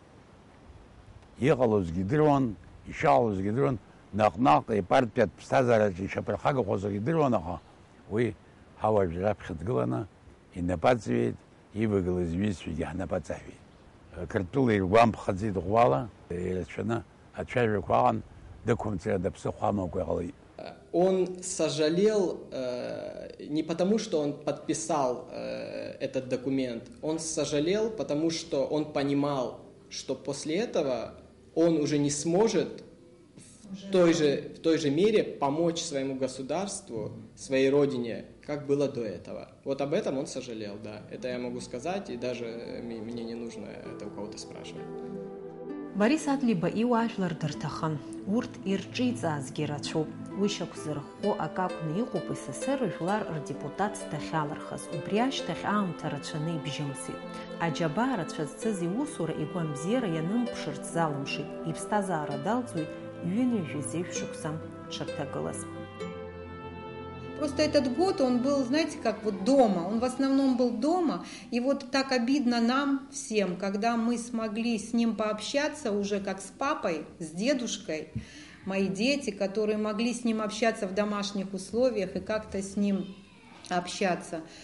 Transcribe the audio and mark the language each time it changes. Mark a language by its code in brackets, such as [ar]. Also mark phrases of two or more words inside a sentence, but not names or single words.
[ab] Иҟалозгьы идыруан, ишаҟалозгьы идыруан, наҟ-наҟ ипартиатә ԥсҭазаараҿы ишаԥырхагахоз идыруан, аха уи ҳауаажә раԥхьа дгыланы инапы аҵҩит, ивагылаз иҩызцәагьы ҳнапы аҵаҳәеит. Қырҭтәыла иргәамԥхаӡеит ӷәӷәала, ирацәаны ацәажәақәа аҟан, дықәымҵра даԥсыхәа амамкәа иҟалеит. [ru] Он сожалел не потому, что он подписал этот документ, он сожалел, потому что он понимал, что после этого он уже не сможет в той же мере помочь своему государству, своей родине, как было до этого. Вот об этом он сожалел, да. Это я могу сказать, и даже мне не нужно это у кого-то спрашивать. [ab] Борис Адлиба иуаажәлар дырҭахын. Урҭ ирҿиҵаазгьы рацәоуп. Уи шьақәзырӷәӷәо ак акәны иҟоуп СССР жәлар рдепутатс дахьалырхыз. Убри ашьҭахь аамҭа рацәаны ибжьымсит. Аџьабаа рацәа зцыз иусура игәамбзиара ианымԥшырц залымшеит. Иԥсҭазаара далҵуеит ҩынҩажәи зеиԥшшықәса дшырҭагылаз. [ru] Просто этот год он был, знаете, как вот дома, он в основном был дома, и вот так обидно нам всем, когда мы смогли с ним пообщаться уже как с папой, с дедушкой, мои дети, которые могли с ним общаться в домашних условиях и как-то с ним общаться.